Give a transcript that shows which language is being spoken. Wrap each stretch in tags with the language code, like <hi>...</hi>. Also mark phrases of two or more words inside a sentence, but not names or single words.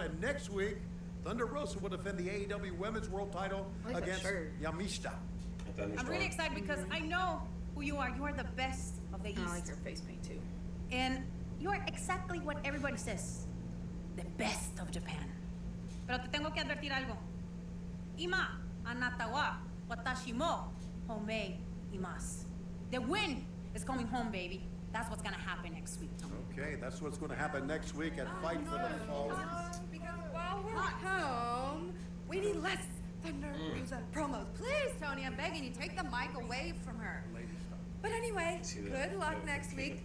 <en>And next week, Thunder Rosa will defend the AEW Women's World Title against Yamishita. I'm really excited because I know who you are. You are the best of the East. I like your face paint too. And you are exactly what everybody says. The best of Japan.</en> <es>Pero te tengo que advertir algo.</es> <ja>今、あなたは、私も、ほめいいます.</ja> <en>The win is coming home, baby. That's what's gonna happen next week, Tony. Okay, that's what's going to happen next week at Fight for the Fallen. Because while we're home, we need less Thunder Rosa promos. Please, Tony, I'm begging you, take the mic away from her. But anyway, good luck next week.</en>